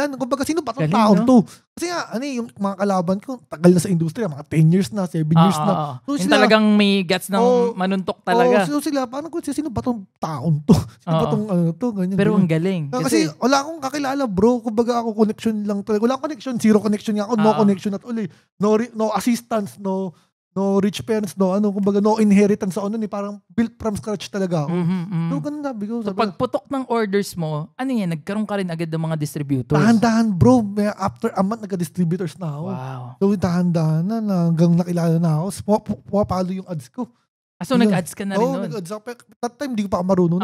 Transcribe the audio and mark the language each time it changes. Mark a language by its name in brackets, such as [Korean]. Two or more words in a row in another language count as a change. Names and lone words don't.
[Filipino] Kumbaga, sino ba itong taon to? Kasi nga, yung mga kalaban ko, tagal na sa industriya, mga 10 years na, 7 years na. So, yung talagang may guts ng manuntok talaga. So sila, parang sino ba itong taon to? Sino ba itong to? Ganyan, pero ang galing. Kasi wala akong kakilala bro. Kumbaga ako connection lang talaga. Wala akong connection, [English] zero connection [Filipino] nga ako. [English] No connection at all eh. No assistance, no rich parents, [Filipino] kumbaga [English] no inheritance [Filipino] sa parang [English] built from scratch [Filipino] talaga ako. So, ganun sabi ko. So, pagputok ng orders mo, nagkaroon ka rin agad ng mga distributors? Dahan-dahan bro. [English] After a month, [Filipino] nagka-distributors na ako. Wow. So, dahan-dahan na hanggang nakilala na ako. Pumapalo yung ads ko. So, nag-ads ka na rin nun? Nag-ads ako. [English] That time, [Filipino] di ko pa marunong.